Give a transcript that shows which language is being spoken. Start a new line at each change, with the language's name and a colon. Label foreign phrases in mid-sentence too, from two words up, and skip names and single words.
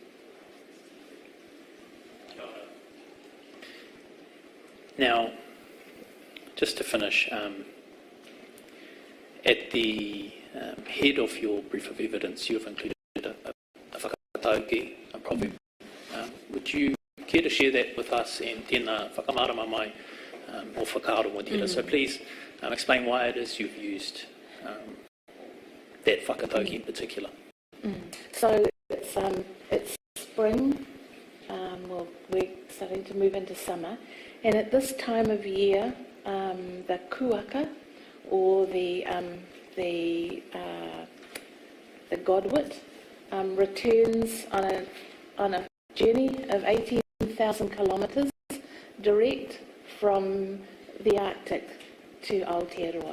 English: Now, just to finish, at the head of your brief of evidence, you have included a whakatauki, a proverb. Would you care to share that with us, and
Māori: tēnā whakamārama mai o whakaaro mo tēnā?
English: So please explain why it is you've used that whakatauki in particular. So it's spring, well, we're starting to move into summer, and at this time of year, the kuaka, or the godwit, returns on a journey of 18,000 kilometres direct from the Arctic to Aotearoa.